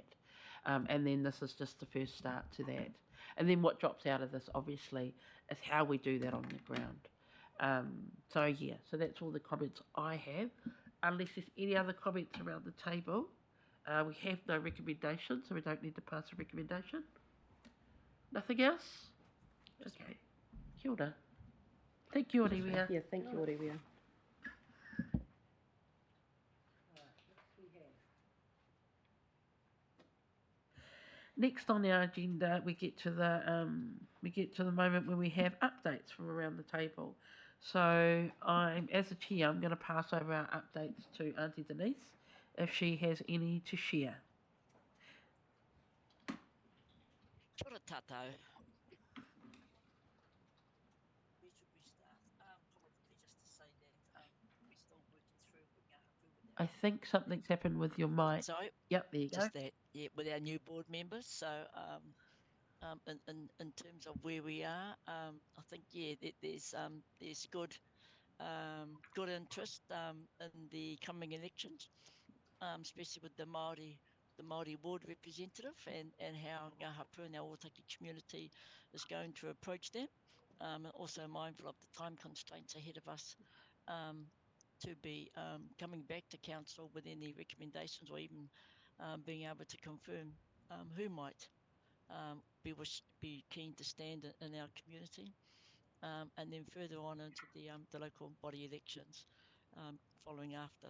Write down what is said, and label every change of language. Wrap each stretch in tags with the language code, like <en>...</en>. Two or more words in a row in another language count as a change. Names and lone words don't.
<en>And then this is just the first start to that. And then what drops out of this, obviously, is how we do that on the ground. So yeah, so that's all the comments I have. Unless there's any other comments around the table. We have no recommendation, so we don't need to pass a recommendation. Nothing else? Okay.</en> <mi>Kia ora.</mi> <en>Thank you, Olivia. Yeah, thank you, Olivia. Next on our agenda, we get to the moment where we have updates from around the table. So as a chair, I'm going to pass over our updates to Auntie Denise, if she has any to share.</en> <mi>Kia ora tātou.</mi> <en>Where should we start? Probably just to say that we're still working through with</en> <mi>ngā hapu</mi> <en>with our... I think something's happened with your mic. So, Yep, there you go. just that, yeah, with our new board members. So, in terms of where we are, I think there's good interest in the coming elections, especially with the Māori ward representative and how</en> <mi>ngā hapu</mi> <en>and our Otaki community is going to approach them. And also mindful of the time constraints ahead of us to be coming back to council with any recommendations, or even being able to confirm who might be keen to stand in our community, and then further on into the local body elections following after.</en>